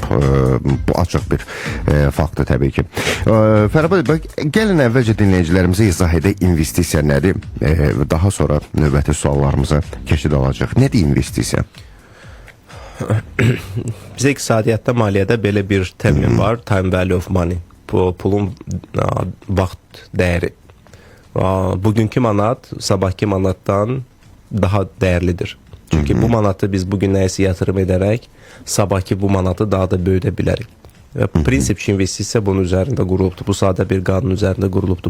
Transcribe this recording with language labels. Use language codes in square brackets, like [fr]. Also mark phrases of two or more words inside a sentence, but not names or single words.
[az] Bu açıq bir faktdır təbii ki. Fərhad bəy, gəlin əvvəlcə dinləyicilərimizə izah edək investisiya nədir? Daha sonra növbəti suallarımıza keçid alacaq. Nədir investisiya? Bizə iqtisadiyyatda, maliyyədə belə bir termin var, [en] time value of money. [az] Bu pulun vaxt dəyəri. Bugünkü manat sabahki manatdan daha dəyərlidir. Çünki bu manatı biz bugün nəyəsə yatırım edərək sabahki bu manatı daha da böyüdə bilərik. Və prinsip ki, investisiya bunun üzərində qurulubdur. Bu sadə bir qanun üzərində qurulubdur.